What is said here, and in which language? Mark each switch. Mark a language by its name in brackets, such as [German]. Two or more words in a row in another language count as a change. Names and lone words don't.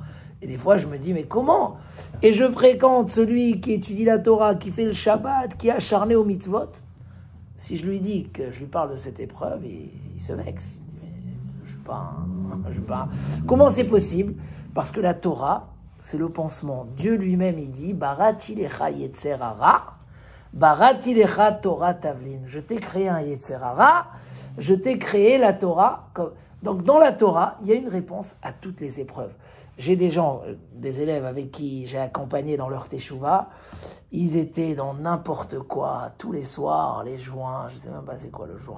[French] Et des fois, je me dis, mais comment? Et je fréquente celui qui étudie la Torah, qui fait le Shabbat, qui est acharné au mitzvot. Si je lui dis que je lui parle de cette épreuve, il se vexe. Il dit, mais je suis pas un... Comment c'est possible? Parce que la Torah, c'est le pansement. Dieu lui-même, il dit, [Hebrew] בראתי לך יצר הרע, בראתי לך תורה תבלין. [French] Je t'ai créé un [Hebrew] יצר הרע, [French] je t'ai créé la Torah. Donc dans la Torah, il y a une réponse à toutes les épreuves. J'ai des gens, des élèves avec qui j'ai accompagné dans leur teshuva, ils étaient dans n'importe quoi, tous les soirs, les joints, je ne sais même pas c'est quoi le joint.